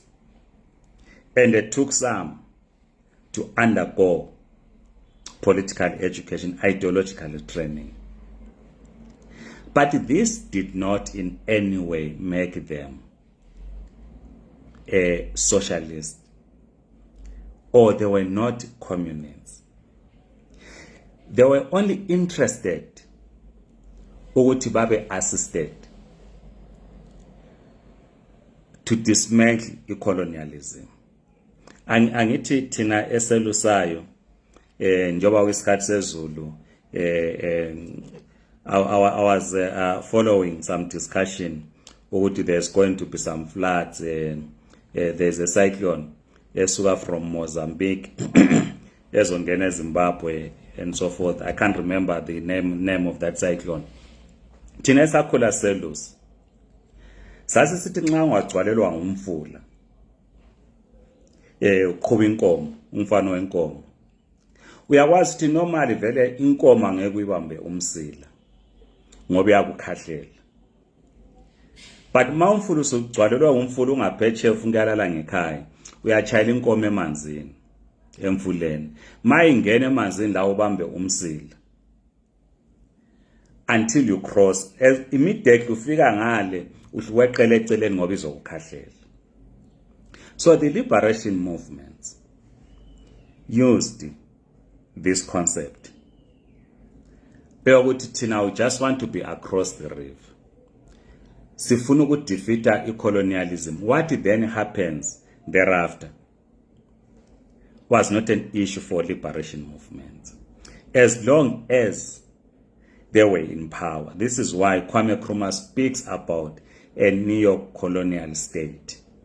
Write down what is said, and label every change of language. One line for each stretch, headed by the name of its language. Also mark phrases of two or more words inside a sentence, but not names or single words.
English: And it took some to undergo political education, ideological training. But this did not in any way make them a socialist, or they were not communists. They were only interested
North Ndebele: ukuthi babe
English: assisted to dismantle colonialism.
North Ndebele: Angithi thina eselusayo njoba kwesikhathi sezulu
English: I was following some discussion ukuthi there's going to be some floods, there's a cyclone esuka from Mozambique
North Ndebele: ezongena eZimbabwe
English: and so forth. I can't remember the name of that cyclone.
North Ndebele: Thina esakhula selus sasisithi nxa ungagcwalelwa ngumfula uqhuba inkomo, umfana wenkomo, uyakwazi ukuthi normally vele inkomo angeke uyibambe umsila ngoba yakukhahlela. But mawumfula usugcwalelwa umfula ungaphetshe ufunkalala ngekhaya, uyachayela inkomo emanzini emfuleni, mayingena emanzini la ubambe umsila
English: until you cross.
North Ndebele: Immediately ufika ngale uweqele eceleni ngoba izokukhahlela.
English: So the liberation movements used this concept.
North Ndebele: Beyokuthi thina
English: we just want to be across the river.
North Ndebele: Sifuna ukudefeata colonialism.
English: What then happens thereafter was not an issue for liberation movements, as long as they were in power. This is why Kwame Nkrumah speaks about a neo-colonial state.